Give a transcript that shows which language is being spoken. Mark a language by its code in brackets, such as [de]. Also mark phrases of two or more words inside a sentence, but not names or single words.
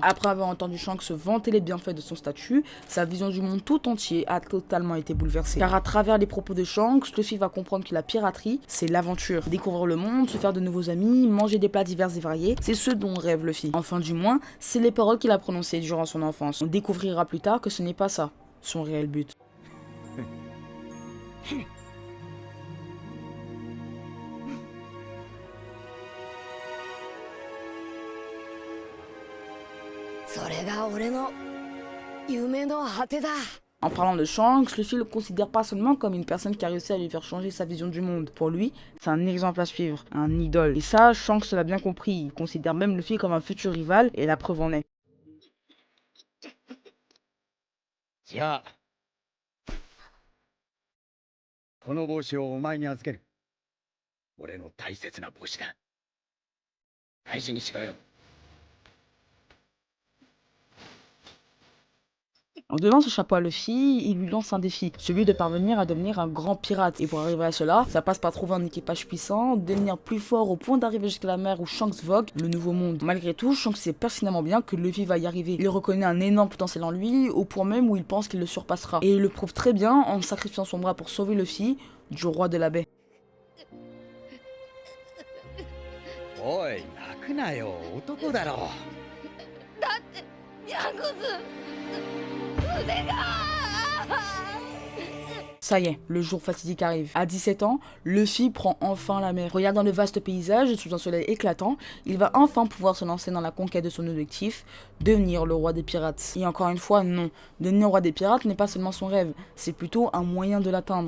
[fr] Après avoir entendu Shanks se vanter les bienfaits de son statut, sa vision du monde tout entier a totalement été bouleversée. Car à travers les propos de Shanks, Luffy va comprendre que la piraterie, c'est l'aventure. Découvrir le monde, se faire de nouveaux amis, manger des plats divers et variés, c'est ce dont rêve Luffy. Enfin du moins, c'est les paroles qu'il a prononcées durant son enfance. On découvrira plus tard que ce n'est pas ça, son réel but. [ja] それが俺の夢の果てだ。 [fr] En parlant de Shanks, Luffy le considère pas seulement comme une personne qui a réussi à lui faire changer sa vision du monde. Pour lui, c'est un exemple à suivre, un idole. Et ça, Shanks l'a bien compris. Il considère même Luffy comme un futur rival, et la preuve en est. [ja] じゃあこの帽子をお前に預ける。俺の大切な帽子だ。大事にしろよ。 [fr] En donnant ce chapeau à Luffy, il lui lance un défi, celui de parvenir à devenir un grand pirate. Et pour arriver à cela, ça passe par trouver un équipage puissant, devenir plus fort au point d'arriver jusqu'à la mer où Shanks vogue, le nouveau monde. Malgré tout, Shanks sait pertinemment bien que Luffy va y arriver. Il reconnaît un énorme potentiel en lui, au point même où il pense qu'il le surpassera. Et il le prouve très bien en sacrifiant son bras pour sauver Luffy du roi de la baie. [ja] おい、泣くなよ、男だろ。だってジャンクス腕が。 [fr] Ça y est, le jour fatidique arrive. À 17 ans, Luffy prend enfin la mer. Regardant le vaste paysage sous un soleil éclatant, il va enfin pouvoir se lancer dans la conquête de son objectif, devenir le roi des pirates. Et encore une fois, non. Devenir roi des pirates n'est pas seulement son rêve, c'est plutôt un moyen de l'atteindre.